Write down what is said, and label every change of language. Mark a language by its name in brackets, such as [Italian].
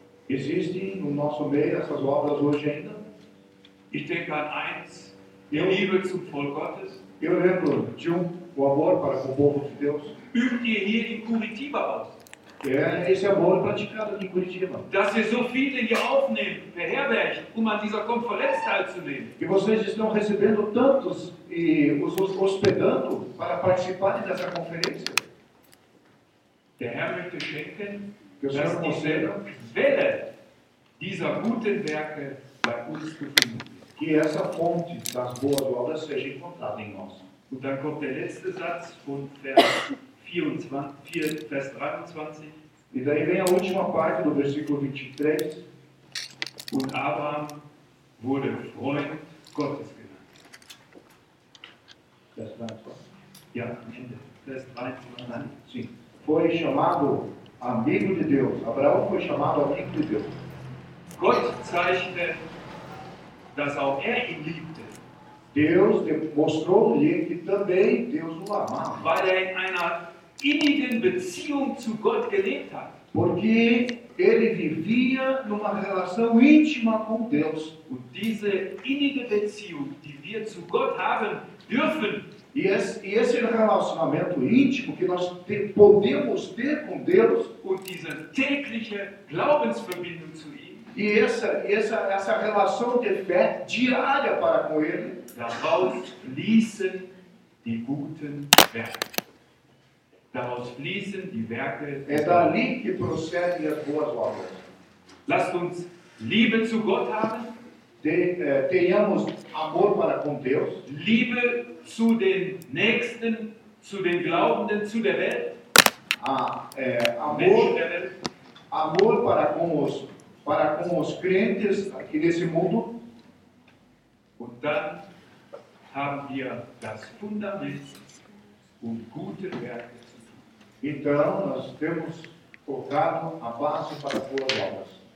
[Portuguese] Existem no nosso meio essas obras hoje ainda? [German] Ich denke an eins, die Liebe zum Volk Gottes. [Portuguese] Eu lembro de um, o amor para com o povo de Deus. [German] Übt ihr hier in Curitiba aus? [Portuguese] É esse amor praticado em Curitiba. [German] Dass ihr so viele hier aufnehmt, beherbergt, um an dieser Konferenz teilzunehmen. [Portuguese] E vocês estão recebendo tantos e os hospedando para participar dessa conferência? [German] Der Herr möchte schenken, [Portuguese] que o Senhor dass conceda [German] Welle dieser guten Werke bei uns gefunden. [Portuguese] Que essa fonte das boas obras seja encontrada em nós. [German] Und dann kommt der letzte Satz von Vers 23. [Portuguese] E daí vem a última parte do versículo 23. [German] Und Abraham wurde Freund Gottes genannt. Vers 23. Ja, Ende. [Portuguese] Sim. Foi chamado amigo de Deus. Abraão foi chamado amigo de Deus. [German] Gott zeichnet, dass auch ihn liebte. [Portuguese] Deus mostrou-lhe que também Deus o amava. [German] Weil in einer innigen Beziehung zu Gott gelebt hat. [Portuguese] Porque ele vivia numa relação íntima com Deus. [German] Und diese innige Beziehung, die wir zu Gott haben dürfen. [Portuguese] E esse relacionamento íntimo que nós podemos ter com Deus. [German] Und diese tägliche Glaubensverbindung zu ihm. [Portuguese] E essa relação de fé diária para com ele. [German] Daraus fließen die guten Werke. Daraus fließen die Werke. [Portuguese] É dali que procedem as boas obras. [German] Lasst uns Liebe zu Gott haben. [Portuguese] Tenhamos amor para com Deus. [German] Liebe zu den Nächsten, zu den Glaubenden, zu der Welt. [Portuguese] Amor para com os. Para com os crentes aqui nesse mundo. [German] Und dann haben wir das Fundament, gute Werke zu tun. [Portuguese] Então, nós temos colocado a base para boas obras.